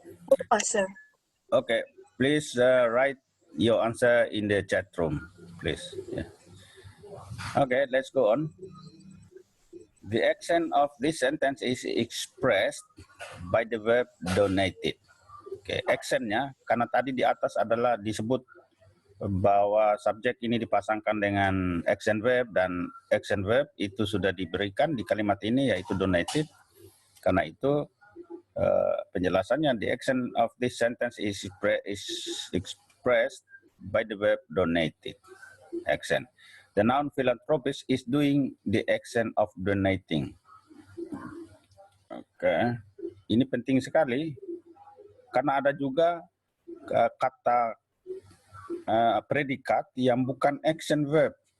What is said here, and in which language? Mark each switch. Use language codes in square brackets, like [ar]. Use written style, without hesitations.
[en] Ulma, sir. Okay, please write your answer in the chat room, please. Yeah. Okay, let's go on. The action of this sentence is expressed by the verb donated. [id] Oke, actionnya karena tadi di atas adalah disebut bahwa subjek ini dipasangkan dengan action verb, dan action verb itu sudah diberikan di kalimat ini yaitu donated. Karena itu penjelasannya, [en] the action of this sentence is expressed by the verb donated action. The noun philanthropist is doing the action of donating. [id] Oke, ini penting sekali karena ada juga kata predikat yang bukan action verb.